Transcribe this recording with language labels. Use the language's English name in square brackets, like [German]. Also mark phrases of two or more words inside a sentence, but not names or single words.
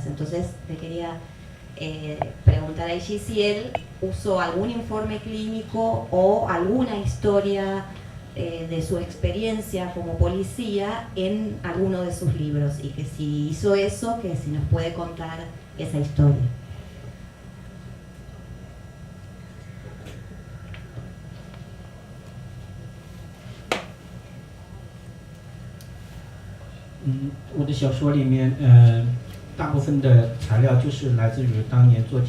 [Spanish] Entonces le quería preguntar a Ishi si él usó algún informe clínico o alguna historia de su experiencia como policía en alguno de sus libros, y que si hizo eso, que si nos puede contar esa historia. [Chinese] 嗯，我的小说里面，大部分的材料就是来自于当年做